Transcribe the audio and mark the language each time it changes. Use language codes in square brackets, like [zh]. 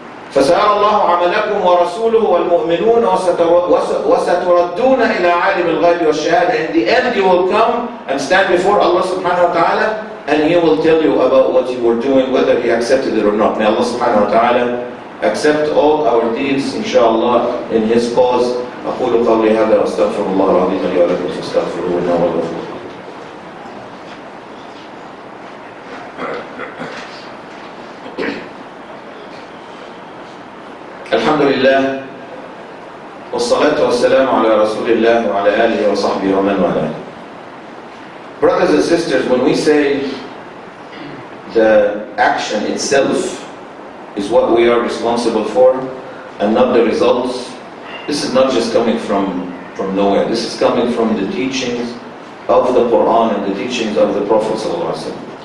[ar] فَسَيَرَى اللَّهُ عَمَلَكُمْ وَرَسُولُهُ وَالْمُؤْمِنُونَ وَسَتُرَدُّونَ إِلَىٰ عَالِمِ الْغَيْبِ وَالشَّهَادَةِ. [en] In the end you will come and stand before Allah subhanahu wa ta'ala, and He will tell you about what you were doing, whether He accepted it or not. May Allah subhanahu wa ta'ala accept all our deeds, inshallah, in His cause. [ar] أقول قولي هذا وأستغفر الله العظيم لي ولكم فاستغفروه إنه هو الغفور. الحمد لله والصلاة والسلام على رسول الله وعلى آله وصحبه ومن والاه. [en] Brothers and sisters, when we say the action itself is what we are responsible for and not the results, this is not just coming from nowhere. This is coming from the teachings of the Quran and the teachings of the Prophet ﷺ.